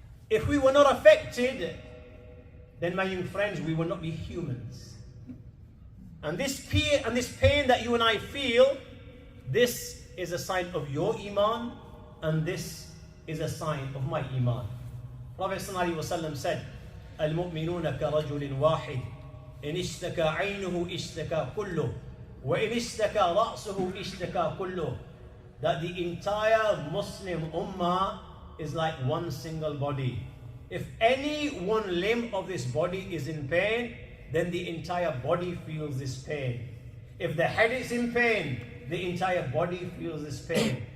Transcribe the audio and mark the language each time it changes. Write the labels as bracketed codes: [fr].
[en] If we were not affected, then, my young friends, we will not be humans. And this fear and this pain that you and I feel, this is a sign of your iman, and this is a sign of my iman. Prophet ﷺ said, [ar] المؤمنون كرجل واحد إن اشتكى عينه اشتكى كله وإن اشتكى رأسه اشتكى كله. [en] That the entire Muslim Ummah is like one single body. If any one limb of this body is in pain, then the entire body feels this pain. If the head is in pain, the entire body feels this pain.